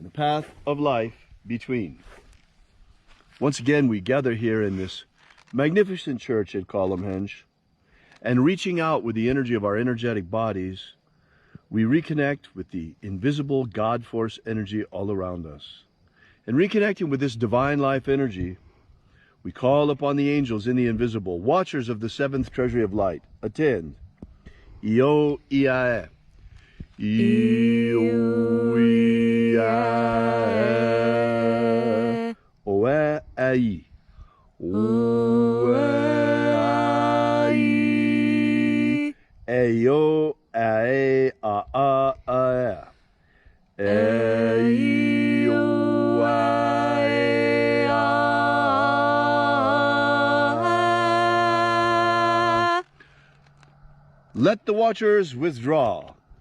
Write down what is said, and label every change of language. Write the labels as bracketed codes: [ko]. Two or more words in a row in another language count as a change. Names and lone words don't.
[en] and the path of life between. Once again, we gather here in this magnificent church at Columhenge, and reaching out with the energy of our energetic bodies, we reconnect with the invisible God force energy all around us. And reconnecting with this divine life energy, we call upon the angels in the invisible, watchers of the seventh treasury of light. Attend. Io Iae. Io Iae. Oe Ai. Oe Ai. Eio Ae A A A. Eio Ae A. Let the watchers withdraw.